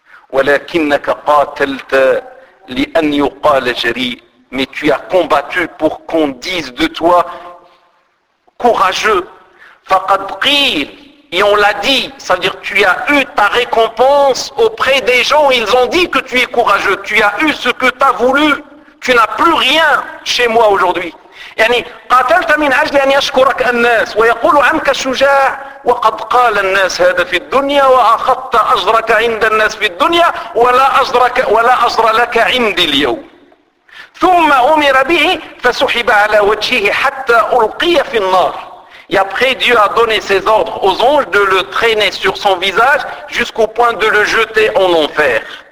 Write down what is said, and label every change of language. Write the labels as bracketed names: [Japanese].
[Arabic] ولكنك قاتلت لأن يقال جريء, [French] mais tu as combattu pour qu'on dise de toi courageux. [Arabic] فقد قيل, [French] et on l'a dit, c'est-à-dire tu as eu ta récompense auprès des gens, ils ont dit que tu es courageux, tu as eu ce que tu as voulu, tu n'as plus rien chez moi aujourd'hui. [Arabic] يعني قاتلت من أجل أن يشكرك الناس ويقول عنك شجاع وقد قال الناس هذا في الدنيا وأخذت أجرك عند الناس في الدنيا ولا أجر لك عندي اليوم. ثم أمر به فسحب على وجهه حتى ألقي في النار. [French] Et après, Dieu a donné ses ordres aux anges de le traîner sur son visage jusqu'au point de le jeter en enfer.